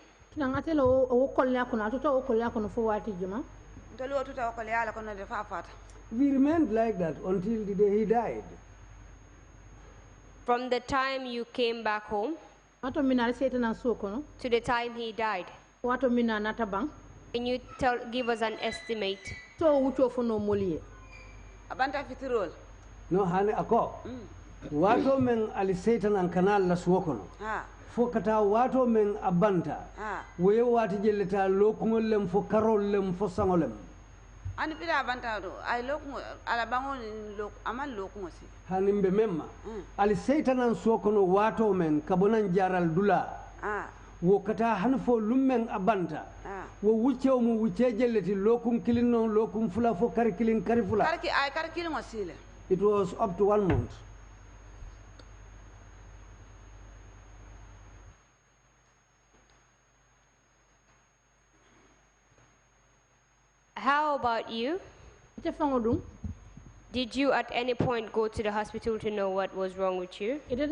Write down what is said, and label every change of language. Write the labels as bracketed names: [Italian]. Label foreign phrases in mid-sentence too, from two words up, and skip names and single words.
[English] We remained like that until the day he died. From the time you came back home to the time he died. Can you give us an estimate? [Mandingo] Abanta fitirol. No hani ako. Wato men ali Satan an kanal la suokono. Fo kata wato men abanta. Woye wati jelleta lokungol lem fo karol lem fo sangolem. Ani pida abanta do ay lokungo ala bango lok amal lokungo si. Hani mbe memma. Ali Satan an suokono wato men kabonan jaral dula. Wo kata han fo lummen abanta. Wo wuccew mu wucce jelleti lokum kilin non lokum fula fo kar kilin kari fula. Kar kilin wasile. [English] It was up to 1 month. How about you? Did you at any point go to the hospital to know what was wrong with you?